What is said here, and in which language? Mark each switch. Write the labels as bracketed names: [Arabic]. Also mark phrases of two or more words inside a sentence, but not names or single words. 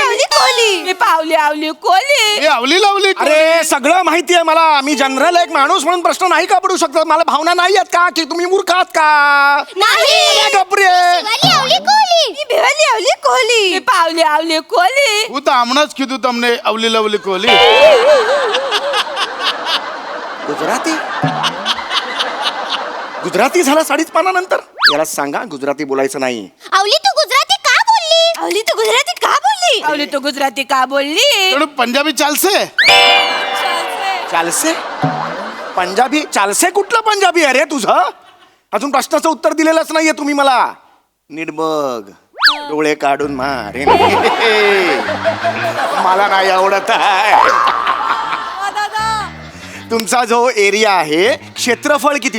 [Marathi] आवली कोली मी पावली आवली कोली मी आवली लावली कोली. अरे सगळं माहिती आहे मला. मी जनरल एक माणूस म्हणून प्रश्न नाही का पडू शकतो? मला भावना नाही आहेत का की तुम्ही मूर्ख आहात का? नाही गप्रे. शिवाली आवली कोली मी भिवाली आवली कोली मी पावली आवली कोली [Gujarati] હું તો હમણાં જ કીધું તમને અવલી લવલી કોલી. [Marathi] गुजराती झाला 5.5 पानानंतर. याला सांगा गुजराती बोलायचं नाही. आवली तू गुजराती का बोलली आवली तू गुजराती का बोलली आवली तू गुजराती का बोलली [Gujarati] થોડું પંજાબી ચાલશે? ચાલશે પંજાબી? [Marathi] चालसे कुठलं पंजाबी आहे रे तुझं? अजून प्रश्नाचं उत्तर दिलेलंच नाहीये तुम्ही मला. नीट बघ. डोळे काढून मारेन. मला नाही आवडत आहे. तुमचा जो एरिया आहे क्षेत्रफळ किती?